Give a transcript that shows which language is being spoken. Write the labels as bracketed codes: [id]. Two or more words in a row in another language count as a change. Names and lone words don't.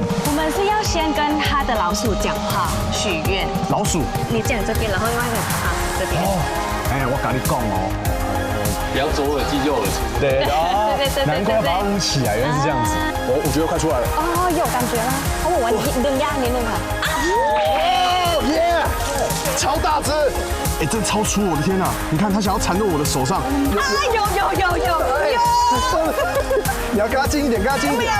[zh] 我们是要先跟他的老鼠讲话许愿。老鼠。你讲这边，然后另外一个这边。哦，哎，我跟你讲哦，不要左耳进右耳出。对对，难怪要把它捂起来，原来是这样子。我觉得快出来了。哦，有感觉了。我玩 [th] ดึงยากนิดนึงค่ะ。 [zh] 哦耶！超大只！哎，这超粗！我的天哪！你看它想要缠到我的手上。有。你要跟它近一点，跟它近一点。